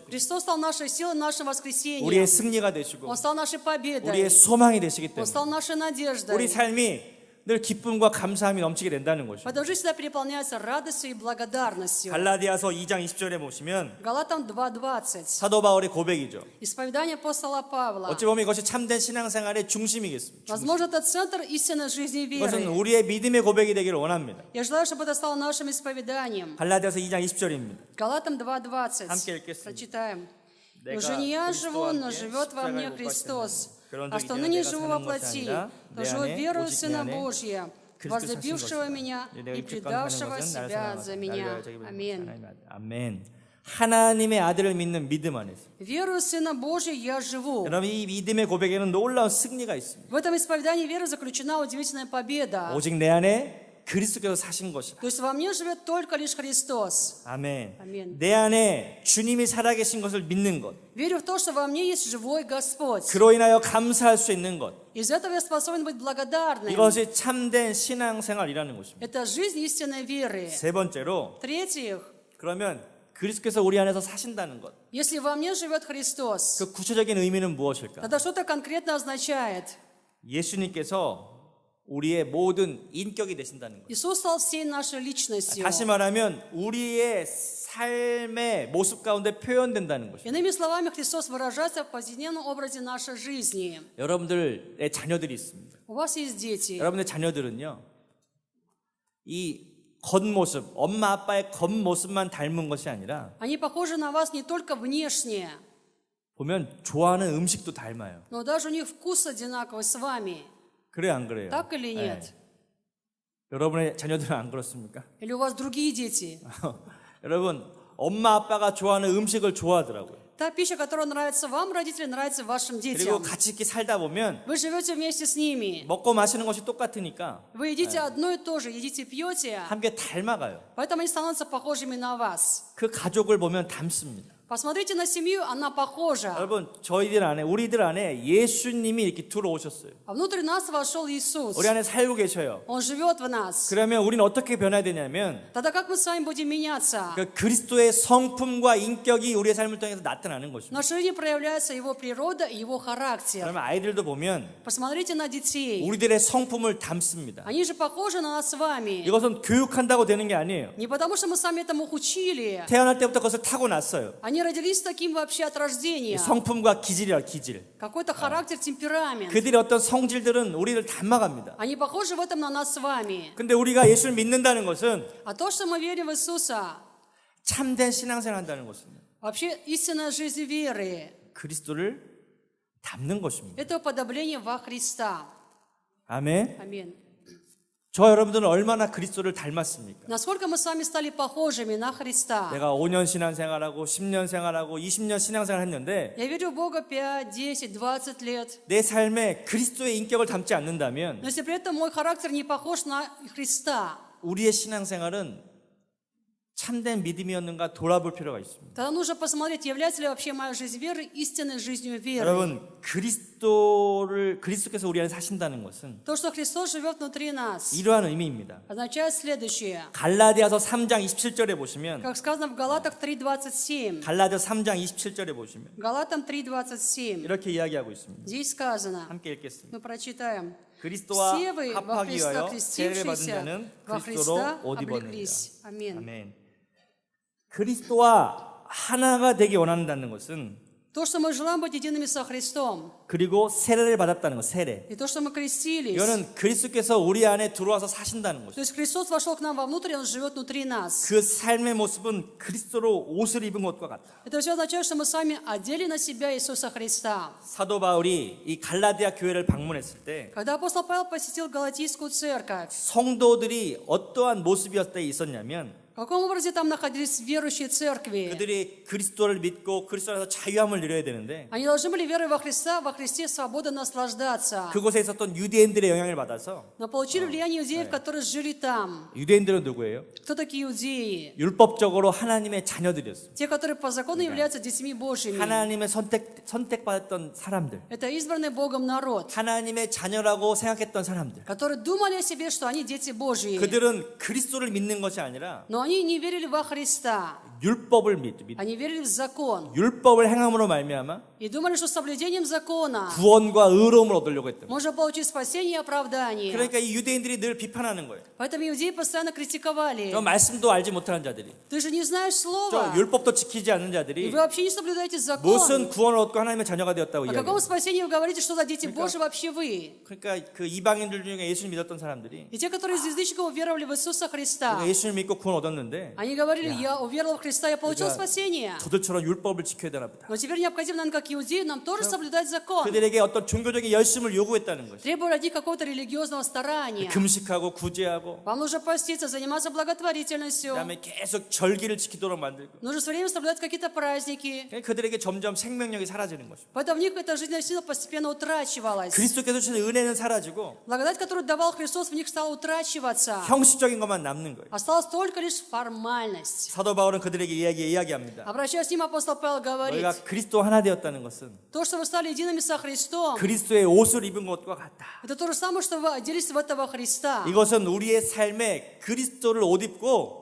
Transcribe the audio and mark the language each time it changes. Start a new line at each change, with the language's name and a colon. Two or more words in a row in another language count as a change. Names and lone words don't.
Russian: Христос стал нашей силой, нашим воскресением.
Korean: 우리의 승리가 되시고
Russian: Он стал нашей победой.
Korean: 우리의 소망이 되시기
Russian: Он
Korean: 때문에
Russian: стал нашей надеждой.
Korean: 우리 삶이 늘 기쁨과 감사함이 넘치게 된다는 것이죠.
Russian: Поэтому жизнь всегда переполняется радостью и благодарностью.
Korean: 갈라디아서 2장 20절에 보시면
Russian: Галатам 2:20.
Korean: 사도 바울의 고백이죠.
Russian: Исповедание апостола Павла.
Korean: 어찌 보면 이것이 참된 신앙생활의 중심이겠습니다.
Russian: Возможно, это центр истинной жизни и
Korean: 이것은
Russian: веры.
Korean: 우리의 믿음의 고백이 되기를 원합니다.
Russian: Я желаю, чтобы это стало нашим исповеданием.
Korean: 갈라디아서 2장 20절입니다.
Russian: Галатам 2:20.
Korean: 함께 읽겠습니다.
Russian: Прочитаем.
Korean: 내가
Russian: «Уже не я
Korean: 그리스도와
Russian: живу, но
Korean: 함께
Russian: живет во мне
Korean: 십자가에 못
Russian: Христос.
Korean: 그런
Russian: а
Korean: 적이
Russian: что
Korean: 이제는
Russian: ныне
Korean: 내가
Russian: живу во
Korean: 사는 것이
Russian: плоти,
Korean: 아니라
Russian: то
Korean: 내
Russian: живу
Korean: 안에
Russian: верою в
Korean: 오직 내
Russian: Сына
Korean: 안에
Russian: Божия,
Korean: 그리스도 사신
Russian: возлюбившего
Korean: 것이다.
Russian: меня
Korean: 내가
Russian: и
Korean: 입술과 하는
Russian: предавшего
Korean: 것은 나를
Russian: себя
Korean: 사랑하다.
Russian: за
Korean: 나를
Russian: меня.
Korean: 위하여 자기
Russian: Аминь.
Korean: 하나님의 아들. 아멘. 하나님의 아들을 믿는 믿음 안에서
Russian: Верую в Сына Божия я живу.
Korean: 여러분 이 믿음의 고백에는 놀라운 승리가 있습니다.
Russian: В этом исповедании веры заключена удивительная победа.
Korean: 오직 내 안에 그리스도께서 사신 것이다.
Russian: То есть во мне живет только лишь Христос.
Korean: 아멘. 아멘. 내 안에 주님이 살아계신 것을 믿는 것.
Russian: Верю в то, что во мне есть живой Господь.
Korean: 그로 인하여 감사할 수 있는 것.
Russian: Из этого я способен быть благодарным.
Korean: 이것이 참된 신앙생활이라는 것입니다.
Russian: Это жизнь истинной веры.
Korean: 세 번째로
Russian: В-третьих,
Korean: 그러면 그리스도께서 우리 안에서 사신다는 것.
Russian: если во мне живет Христос,
Korean: 그 구체적인 의미는 무엇일까?
Russian: тогда что-то конкретно означает.
Korean: 예수님께서 우리의 모든 인격이 되신다는 것.
Russian: Иисус стал всей нашей личностью.
Korean: 다시 말하면 우리의 삶의 모습 가운데 표현된다는 것입니다.
Russian: Иными словами, Христос выражается в повседневном образе нашей жизни.
Korean: 여러분들의 자녀들이 있습니다.
Russian: У вас есть дети.
Korean: 여러분의 자녀들은요, 이 겉모습, 엄마 아빠의 겉모습만 닮은 것이 아니라
Russian: Они похожи на вас не только внешне,
Korean: 보면 좋아하는 음식도 닮아요.
Russian: но даже у них вкус одинаковый с вами.
Korean: 그래요, 안 그래요?
Russian: Так или нет?
Korean: 네. 여러분의 자녀들은 안 그렇습니까?
Russian: Или у вас другие дети?
Korean: 여러분, 엄마 아빠가 좋아하는 음식을 좋아하더라고요.
Russian: Та пища, которая нравится вам, родители, нравится вашим
Korean: 그리고
Russian: детям.
Korean: 같이 이렇게 살다 보면
Russian: Вы живете вместе с ними.
Korean: 먹고 마시는 것이 똑같으니까
Russian: Вы едите одно и то же, едите, пьете.
Korean: 함께 닮아가요.
Russian: Поэтому они становятся похожими на вас.
Korean: 그 가족을 보면 닮습니다.
Russian: Посмотрите на семью, она похожа.
Korean: 여러분, 저희들 안에, 우리들 안에 예수님이 이렇게 들어오셨어요.
Russian: А внутрь нас вошел Иисус.
Korean: 우리 안에 살고 계셔요.
Russian: Он живет в нас.
Korean: 그러면 우리는 어떻게 변해야 되냐면
Russian: Тогда как мы с вами будем меняться?
Korean: 그 그리스도의 성품과 인격이 우리의 삶을 통해서 나타나는
Russian: В
Korean: 것입니다.
Russian: нашей жизни проявляется его природа и его характер.
Korean: 그러면 아이들도 보면
Russian: Посмотрите на детей.
Korean: 우리들의 성품을 담습니다.
Russian: Они же похожи на нас с вами.
Korean: 이것은 교육한다고 되는 게 아니에요.
Russian: Не потому, что мы сами этому их учили.
Korean: 태어날 때부터 그것을 타고났어요.
Russian: Они родились таким вообще от рождения.
Korean: 성품과 기질이라 기질.
Russian: Какой-то характер, темперамент.
Korean: 그들의 어떤 성질들은 우리를 닮아갑니다.
Russian: Они похожи в этом на нас с вами.
Korean: 근데 우리가 예수를 믿는다는 것은
Russian: А то, что мы верим в Иисуса,
Korean: 참된 신앙생활 한다는 것입니다.
Russian: вообще истинная жизнь веры,
Korean: 그리스도를 닮는 것입니다.
Russian: это уподобление во Христа.
Korean: 아멘.
Russian: Аминь.
Korean: 저 여러분들은 얼마나 그리스도를 닮았습니까?
Russian: Насколько мы с вами стали похожими на Христа?
Korean: 내가 5년 신앙생활하고 10년 생활하고 20년 신앙생활 했는데
Russian: Я верю в Бога 5, 10, 20 лет.
Korean: 내 삶에 그리스도의 인격을 담지 않는다면
Russian: Но если при этом мой характер не похож на Христа,
Korean: 우리의 신앙생활은 참된 믿음이었는가 돌아볼 필요가 있습니다.
Russian: тогда нужно посмотреть, является ли вообще моя жизнь веры истинной жизнью веры.
Korean: 여러분, 그리스도께서 우리 안에 사신다는 것은
Russian: То, что Христос живет внутри нас,
Korean: 이러한 의미입니다.
Russian: означает следующее.
Korean: 갈라디아서 3장 27절에 보시면
Russian: Как сказано в Галатах 3:27.
Korean: 갈라디아서 3장 27절에 보시면
Russian: Галатам 3:27.
Korean: 이렇게 이야기하고 있습니다.
Russian: Здесь сказано,
Korean: 함께 읽겠습니다.
Russian: мы прочитаем.
Korean: 그리스도와
Russian: Все вы во
Korean: 합하기
Russian: Христа
Korean: 위하여 세례를 받은
Russian: крестившиеся
Korean: 자는
Russian: во
Korean: 그리스도로
Russian: Христа
Korean: 옷 입었느니라.
Russian: облеклись. Аминь.
Korean: 아멘. 그리스도와 하나가 되기 원한다는 것은
Russian: То, что мы желаем быть едиными со Христом,
Korean: 그리고 세례를 받았다는 것, 세례.
Russian: и то, что мы крестились.
Korean: 이거는 그리스도께서 우리 안에 들어와서 사신다는
Russian: То
Korean: 것이죠.
Russian: есть Христос вошел к нам вовнутрь, Он живет внутри нас.
Korean: 그 삶의 모습은 그리스도로 옷을 입은 것과 같다.
Russian: Это все означает, что мы с вами одели на себя Иисуса Христа.
Korean: 사도 바울이 이 갈라디아 교회를 방문했을 때
Russian: Когда апостол Павел посетил Галатийскую церковь,
Korean: 성도들이 어떠한 모습이었때 있었냐면
Russian: в каком образе там находились верующие церкви?
Korean: 그들이 그리스도를 믿고 그리스도 안에서 자유함을 누려야 되는데
Russian: Они должны были верой во Христа, во Христе свободно наслаждаться.
Korean: 그곳에 있었던 유대인들의 영향을 받아서
Russian: Но получили влияние иудеев, которые жили там.
Korean: 유대인들은 누구예요?
Russian: Кто такие иудеи?
Korean: 율법적으로 하나님의 자녀들이었어요.
Russian: Те, которые по закону являются детьми Божьими.
Korean: 하나님의 선택받았던 사람들,
Russian: Это избранный Богом народ,
Korean: 하나님의 자녀라고 생각했던 사람들.
Russian: которые думали о себе, что они дети Божьи.
Korean: 그들은 그리스도를 믿는 것이 아니라
Russian: Но они не верили во Христа.
Korean: 율법을 믿.
Russian: Они верили в закон.
Korean: 율법을 행함으로 말미암아
Russian: И думали, что соблюдением закона
Korean: 구원과 의로움을 얻으려고 했던 거예요.
Russian: можно получить спасение и оправдание.
Korean: 그러니까 이 유대인들이 늘 비판하는 거예요.
Russian: Поэтому иудеи постоянно критиковали.
Korean: 저 말씀도 알지 못하는 자들이,
Russian: Ты же не знаешь
Korean: 저
Russian: слова.
Korean: 율법도 지키지 않는
Russian: И
Korean: 자들이
Russian: вы вообще не соблюдаете закон.
Korean: 무슨 구원을 얻고 하나님의 자녀가 되었다고
Russian: О каком
Korean: 이야기해요.
Russian: спасении вы говорите, что за дети Божьи вообще вы?
Korean: 그러니까 그 이방인들 중에 예수를 믿었던 사람들이
Russian: И те, которые из язычников веровали в Иисуса Христа,
Korean: 예수를 믿고 구원 얻었는데
Russian: они говорили, я уверовал в Христа, я получил
Korean: 그러니까
Russian: спасение.
Korean: 저들처럼 율법을 지켜야 되나 보다.
Russian: Но теперь необходимо, наверное, как как иудеи, нам тоже соблюдать закон.
Korean: 그들에게 어떤 종교적인 열심을 요구했다는 것이죠.
Russian: Требуя ради какого-то религиозного старания.
Korean: 금식하고 구제하고
Russian: Вам нужно поститься, заниматься благотворительностью.
Korean: 그다음에 계속 절기를 지키도록 만들고
Russian: Нужно все время соблюдать какие-то праздники.
Korean: 그들에게 점점 생명력이 사라지는 것이죠.
Russian: Поэтому в них эта жизненная сила постепенно утрачивалась.
Korean: 그리스도께서 주신 은혜는 사라지고
Russian: Благодать, которую давал Христос, в них стала утрачиваться.
Korean: 형식적인 것만 남는 거예요.
Russian: Осталась только лишь формальность.
Korean: 사도 바울은 그들에게 이야기합니다.
Russian: Обращаясь к ним, апостол Павел говорит,
Korean: 너희가 그리스도 하나 되었다는 것은
Russian: то, что вы стали едиными со Христом,
Korean: 그리스도의 옷을 입은 것과 같다.
Russian: это то же самое, что вы оделись в этого Христа.
Korean: 이것은 우리의 삶에 그리스도를 옷 입고